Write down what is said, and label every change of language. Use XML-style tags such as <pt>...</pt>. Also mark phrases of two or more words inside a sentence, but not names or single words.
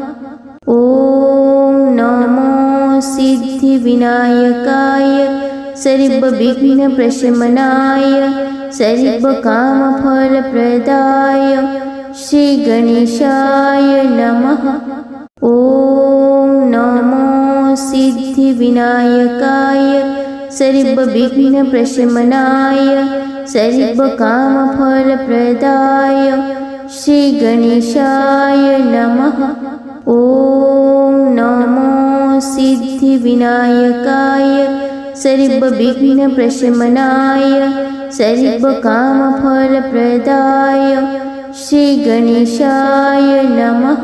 <sa>ઓમ નમો સિદ્ધિવિનાયકાય સર્વવિઘ્ન પ્રશમનાય સર્વકામફલપ્રદાય શ્રી ગણેશાય નમઃ. ॐ नमो सिद्धिविनायकाय सर्वविघ्नप्रशमनाय सर्वकामफलप्रदाय श्रीगणेशाय नमः। ॐ नमो सिद्धिविनायकाय सर्वविघ्नप्रशमनाय सर्वकामफलप्रदाय श्रीगणेशाय नमः।</sa>